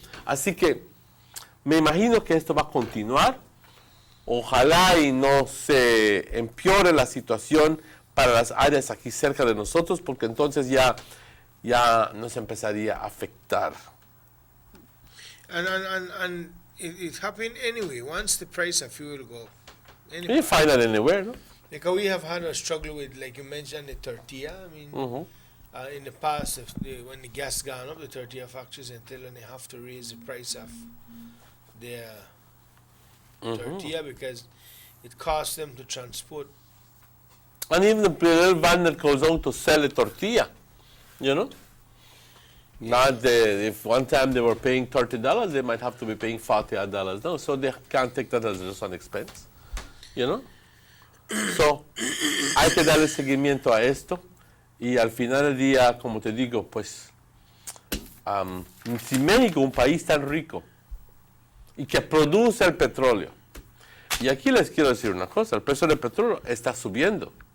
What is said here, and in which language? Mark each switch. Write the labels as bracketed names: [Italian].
[Spanish] Así que me imagino que esto va a continuar. Ojalá y no se empeore la situación para las áreas aquí cerca de nosotros, porque entonces ya nos empezaría a afectar. [English] And it happened anyway. Once the price of fuel go up. You find that anywhere, no? Like we have had a struggle with, like you mentioned, the tortilla. I mean, in the past, when the gas gone up, the tortilla factories until they have to raise the price of their tortilla because it costs them to transport. And even the little van that goes out to sell a tortilla, you know? If one time they were paying $30, they might have to be paying $40 now, so they can't take that as just an expense, you know? [Spanish] So, hay que darle seguimiento a esto y al final del día, como te digo, pues, si México, un país tan rico y que produce el petróleo, y aquí les quiero decir una cosa, el precio del petróleo está subiendo.